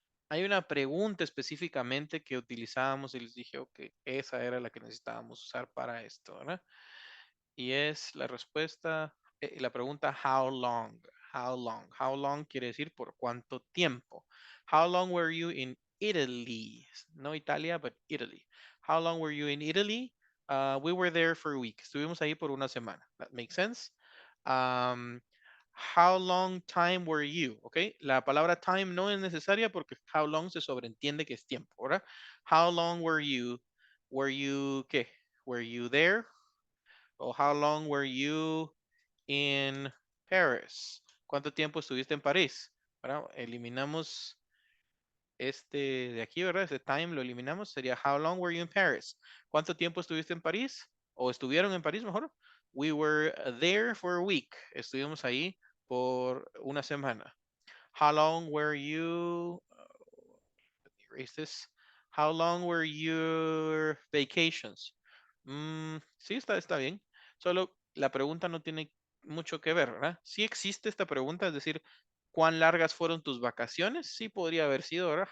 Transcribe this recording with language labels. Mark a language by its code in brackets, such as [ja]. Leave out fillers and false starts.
[es] Hay una pregunta específicamente que utilizábamos y les dije, ok, esa era la que necesitábamos usar para esto, ¿verdad? Y es la respuesta, la pregunta, [en] how long? How long? How long [es] quiere decir por cuánto tiempo. [en] How long were you in Italy? [es] No Italia, [en] but Italy. How long were you in Italy? We were there for a week. [es] Estuvimos ahí por una semana. [en] That makes sense. How long time were you? [es] Ok, la palabra time no es necesaria porque [en] how long [es] se sobreentiende que es tiempo, ¿verdad? [en] How long were you? Were you, [es] ¿qué? [en] Were you there? [es] O [en] how long were you in Paris? [es] ¿Cuánto tiempo estuviste en París? ¿Verdad? Eliminamos este de aquí, ¿verdad? Ese time lo eliminamos. Sería [en] how long were you in Paris? [es] ¿Cuánto tiempo estuviste en París? ¿O estuvieron en París mejor? [en] We were there for a week. [es] Estuvimos ahí por una semana. [en] How long were you? Let me erase this. How long were your vacations? [es] Sí, está bien. Solo la pregunta no tiene mucho que ver, ¿verdad? Sí existe esta pregunta, es decir, ¿cuán largas fueron tus vacaciones? Sí podría haber sido, ¿verdad?